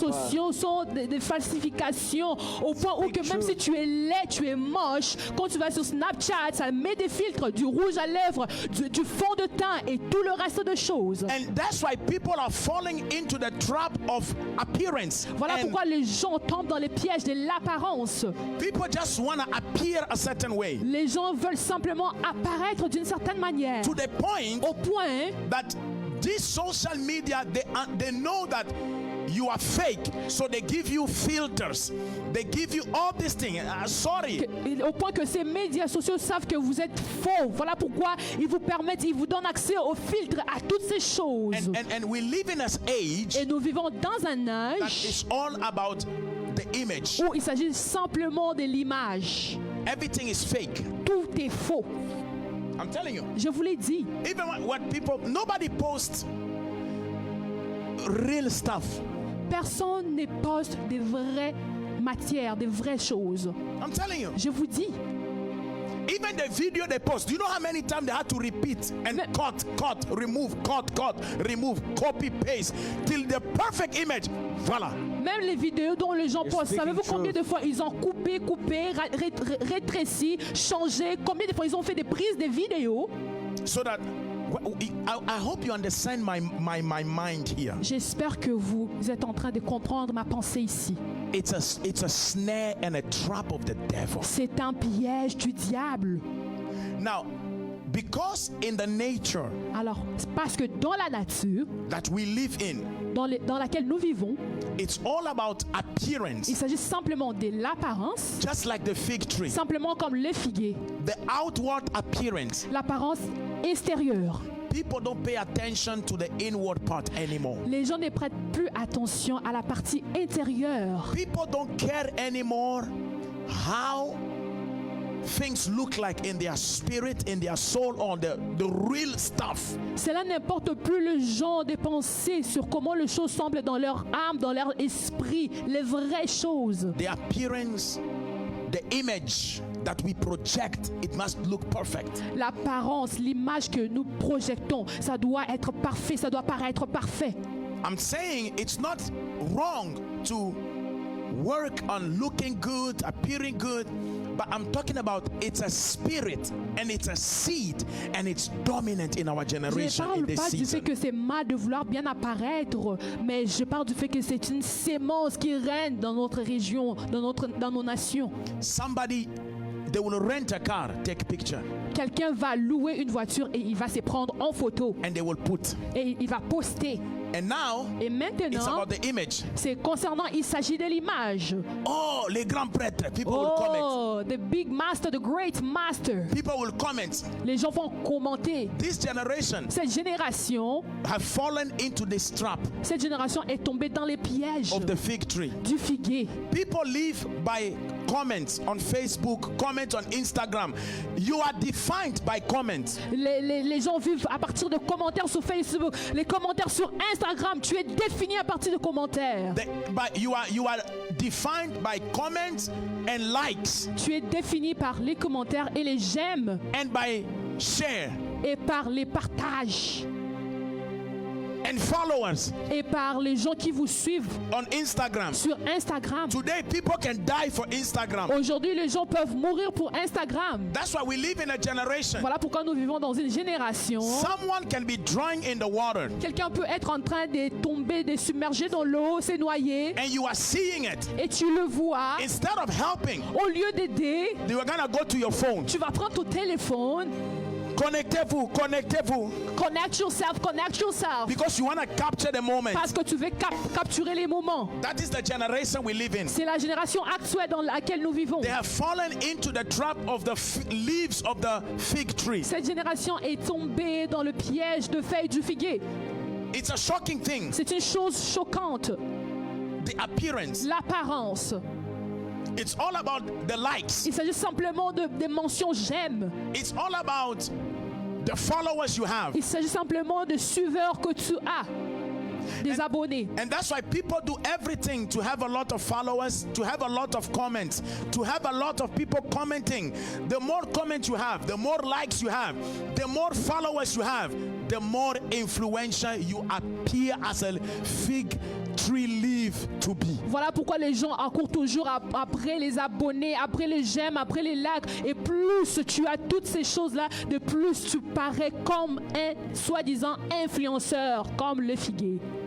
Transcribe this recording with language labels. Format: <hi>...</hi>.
<fr>sociaux sont des falsifications au point où que même si tu es laid, tu es moche, quand tu vas sur Snapchat, ça met des filtres, du rouge à lèvres, du fond de teint et tout le reste de choses.</fr> <en>And that's why people are falling into the trap of appearance.</en> <fr>Voilà</fr> <en>And</en> <fr>pourquoi les gens tombent dans les pièges de l'apparence.</fr> <en>people just want to appear a certain way.</en> <fr>Les gens veulent simplement apparaître d'une certaine manière.</fr> <en>To the point</en> <fr>Au point</fr> <en>that this social media, they know that you are fake, so they give you filters, they give you all these things. Sorry.</en> <fr>Au point que ces médias sociaux savent que vous êtes faux. Voilà pourquoi ils vous permettent, ils vous donnent accès aux filtres, à toutes ces choses.</fr> <en>And we live in an age</en> <fr>Et nous vivons dans un</fr> <en>that</en> <fr>âge</fr> <en>is all about the image.</en> <fr>où il s'agit simplement de l'image.</fr> <en>Everything is fake.</en> <fr>Tout est faux.</fr> <en>I'm telling you.</en> <fr>Je vous l'ai dit.</fr> <en>Even what people, nobody posts real stuff.</en> <fr>Personne ne poste des vraies matières, des vraies choses.</fr> <en>I'm telling you.</en> <fr>Je vous dis.</fr> <en>Even the video they post, do you know how many times they had to repeat and cut, remove, copy, paste till the perfect image.</en> <fr>Voilà. Même les vidéos dont les gens postent, savez-vous combien de fois ils ont coupé, rétréci, changé? Combien de fois ils ont fait des prises de vidéos?</fr> <en>So that I hope you understand my mind here.</en> <fr>J'espère que vous êtes en train de comprendre ma pensée ici.</fr> <en>It's a snare and a trap of the devil.</en> <fr>C'est un piège du diable.</fr> <en>Now, because in the nature</en> <fr>Alors, parce que dans la nature,</fr> <en>that we live in,</en> <fr>dans laquelle nous vivons,</fr> <en>it's all about appearance.</en> <fr>il s'agit simplement de l'apparence,</fr> <en>Just like the fig tree,</en> <fr>simplement comme le figuier,</fr> <en>the outward appearance.</en> <fr>l'apparence extérieure.</fr> <en>People don't pay attention to the inward part anymore.</en> <fr>Les gens ne prêtent plus attention à la partie intérieure.</fr> <en>People don't care anymore how things look like in their spirit, in their soul, on the real stuff.</en> <fr>Cela n'importe plus le genre de pensée sur comment les choses semblent dans leur âme, dans leur esprit, les vraies choses.</fr> <en>The appearance, the image that we project, it must look perfect.</en> <fr>L'apparence, l'image que nous projetons, ça doit être parfait, ça doit paraître parfait.</fr> <en>I'm saying it's not wrong to work on looking good, appearing good, but I'm talking about it's a spirit and it's a seed and it's dominant in our</en> <fr>Je ne</fr> <en>generation in</en> <fr>parle</fr> <en>this</en> <fr>pas du fait</fr> <en>season.</en> <fr>que c'est mal de vouloir bien apparaître, mais je parle du fait que c'est une sémence qui règne dans notre région, dans nos nations.</fr> <en>Somebody, they will rent a car, take a picture,</en> <fr>Quelqu'un va louer une voiture et il va se prendre en photo</fr> <en>and they will put.</en> <fr>et il va poster.</fr> <en>And now</en> <fr>Et</fr> <en>it's</en> <fr>maintenant,</fr> <en>about the image.</en> <fr>c'est concernant, il s'agit de l'image. Oh, les grands prêtres,</fr> <en>people will comment. Oh, the big master, the great master. People will comment.</en> <fr>Les gens vont commenter.</fr> <en>This generation</en> <fr>Cette génération</fr> <en>have fallen into this trap</en> <fr>est tombée dans les pièges</fr> <en>of the fig tree.</en> <fr>du figuier.</fr> <en>People live by comments on Facebook, comments on Instagram. You are defined by comments.</en> <fr>Les gens vivent à partir de commentaires sur Facebook, les commentaires sur Instagram. Tu es défini à partir de commentaires.</fr> <en>You are defined by comments and likes</en> <fr>Tu es défini par les commentaires et les j'aime</fr> <en>and by share</en> <fr>et par les partages</fr> <en>and followers</en> <fr>et par les gens qui vous suivent</fr> <en>on Instagram.</en> <fr>sur Instagram.</fr> <en>Today people can die for Instagram.</en> <fr>Aujourd'hui, les gens peuvent mourir pour Instagram.</fr> <en>That's why we live in a generation.</en> <fr>Voilà pourquoi nous vivons dans une génération.</fr> <en>Someone can be drowning in the water</en> <fr>Quelqu'un peut être en train de tomber, de submerger dans l'eau, se noyer,</fr> <en>and you are seeing it.</en> <fr>et tu le vois.</fr> <en>Instead of helping,</en> <fr>Au lieu d'aider,</fr> <en>you are gonna go to your phone.</en> <fr>tu vas prendre ton téléphone. Connectez-vous.</fr> <en>Connect yourself. Because you want to capture the moment.</en> <fr>Parce que tu veux capturer les moments.</fr> <en>That is the generation we live in.</en> <fr>C'est la génération actuelle dans laquelle nous vivons.</fr> <en>They have fallen into the trap of the leaves of the fig tree.</en> <fr>Cette génération est tombée dans le piège de feuilles du figuier.</fr> <en>It's a shocking thing.</en> <fr>C'est une chose choquante.</fr> <en>The appearance.</en> <fr>L'apparence.</fr> <en>It's all about the likes.</en> <fr>Il s'agit simplement de mentions j'aime.</fr> <en>It's all about the followers you have.</en> <fr>Il s'agit simplement de suiveurs que tu as. Des abonnés.</fr> <en>And that's why people do everything to have a lot of followers, to have a lot of comments, to have a lot of people commenting. The more comments you have, the more likes you have, the more followers you have, the more influential you appear as a fig tree leaf to be.</en> <fr>Voilà pourquoi les gens accourent toujours après les abonnés, après les j'aime, après les likes. Et plus tu as toutes ces choses-là, de plus tu parais comme un soi-disant influenceur, comme le figuier.</fr>